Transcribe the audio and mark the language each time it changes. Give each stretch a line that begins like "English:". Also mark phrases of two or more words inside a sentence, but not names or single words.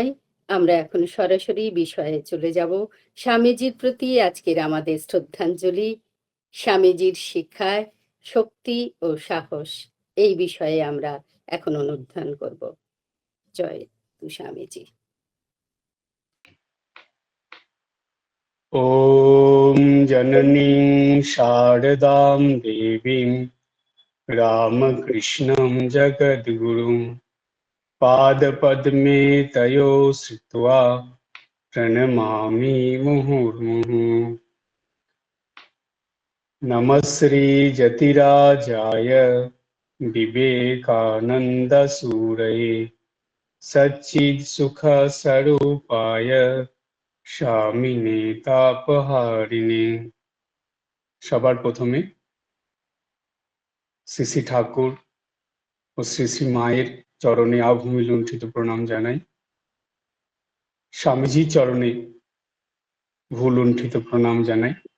Bangla: আমরা এখন সরাসরি বিষয়ে চলে যাব। স্বামীজির প্রতি আজকের আমাদের শ্রদ্ধাঞ্জলি। স্বামীজির শিক্ষায় শক্তি ও সাহস, এই বিষয়ে আমরা এখন অনুধ্যান করব। জয় স্বামীজি।
Sanskrit: ॐ जननीं शारदां देवीं रामकृष्णं जगद्गुरुं पादपद्मे तयो श्रुत्वा प्रणमामि मुहुर्मुहुः। नमः श्रीजतिराजाय विवेकानन्दसूरये सच्चित्सुखस्वरूपाय স্বামিনে তাপহারিণে।
Bangla: সবার প্রথমে শ্রী শ্রী ঠাকুর ও শ্রী শ্রী মায়ের চরণে আভূমি লুণ্ঠিত প্রণাম জানাই। স্বামীজির চরণে ভূলুণ্ঠিত প্রণাম জানাই।